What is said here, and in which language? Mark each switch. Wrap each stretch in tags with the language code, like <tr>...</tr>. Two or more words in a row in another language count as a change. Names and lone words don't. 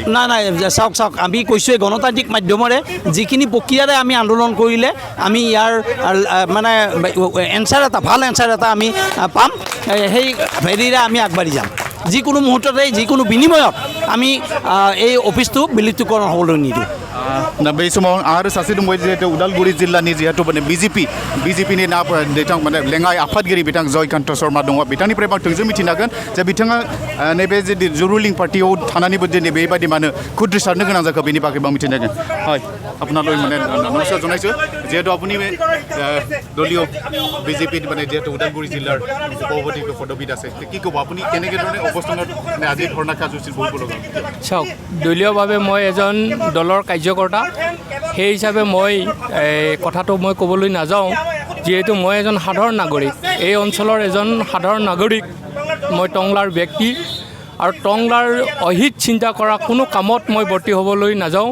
<as>নাই চাওক আমি কৈছোঁৱে গণতান্ত্ৰিক মাধ্যমেৰে যিখিনি প্ৰক্ৰিয়াৰে আমি আন্দোলন কৰিলে আমি ইয়াৰ মানে এনচাৰ এটা ভাল এনচাৰ এটা আমি পাম সেই হেৰিৰে আমি আগবাঢ়ি যাম যিকোনো মুহূৰ্ততে যিকোনো বিনিময়ত আমি এই অফিসটো বিলুপ্তিকরণ হবলৈ নিদিওঁ</as> <brx>बै समाव आरो सासे दंबाय जिहेतु उदालगुरि जिल्लानि जिहेतु माने बिजेपिनि ना बिथां माने लेङाइ आफादगिरि बिथां जयकान्त शर्मा दङ बिथांनिफ्राय आं थोंजों मिथिनो हागोन जे बिथाङा नैबे जे रुलिं पार्टियाव थानानैबो दिनै बेबायदि मानो खुद्रिसारनो गोनां जाखो बेनि बागै आं मिथिनो हागोन</brx> <as>হয় আপোনালৈ মানে নমস্কাৰ জনাইছোঁ যিহেতু আপুনি দলীয় বিজেপিত মানে যিহেতু উদালগুৰি জিলাৰ সভাপতি পদবীত আছে কি ক'ব আপুনি কেনেকৈ ধৰণে অৱস্থানত আজি ধৰ্ণা কাৰ্যসূচীত বহিব লগা চাওক দলীয়ভাৱে মই এজন দলৰ কাৰ্যকৰ্তা সেই হিচাপে মই কথাটো মই ক'বলৈ নাযাওঁ যিহেতু মই এজন সাধাৰণ নাগৰিক এই অঞ্চলৰ এজন সাধাৰণ নাগৰিক মই টংলাৰ ব্যক্তি আৰু টংলাৰ অহিত চিন্তা কৰা কোনো কামত মই বৰ্তি হ'বলৈ নাযাওঁ</as>